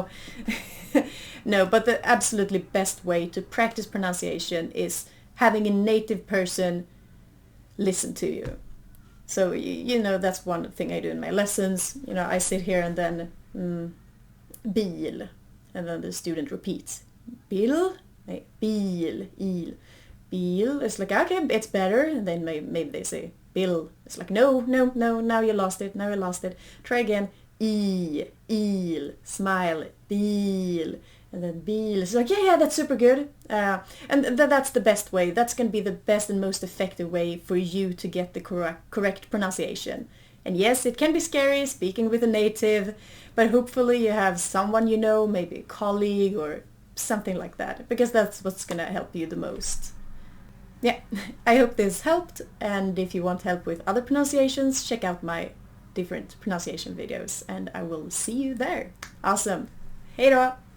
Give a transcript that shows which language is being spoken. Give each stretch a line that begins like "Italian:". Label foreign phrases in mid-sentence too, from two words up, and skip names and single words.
English: No, but the absolutely best way to practice pronunciation is having a native person listen to you. So, you know, that's one thing I do in my lessons. You know, I sit here and then, bil. And then the student repeats.
Swedish: Bil? Nej, bil, il. Bil.
English: It's like, okay, it's better. And then maybe they say, Bill. It's like, no, now you lost it, Try again.
Swedish: Il, smile, bil.
English: And then bil. It's like, yeah, that's super good. And that's the best way. That's going to be the best and most effective way for you to get the correct pronunciation. And yes, it can be scary speaking with a native, but hopefully you have someone you know, maybe a colleague or something like that, because that's what's going to help you the most. Yeah, I hope this helped, and if you want help with other pronunciations, check out my different pronunciation videos, and I will see you there. Awesome.
Swedish: Hej då!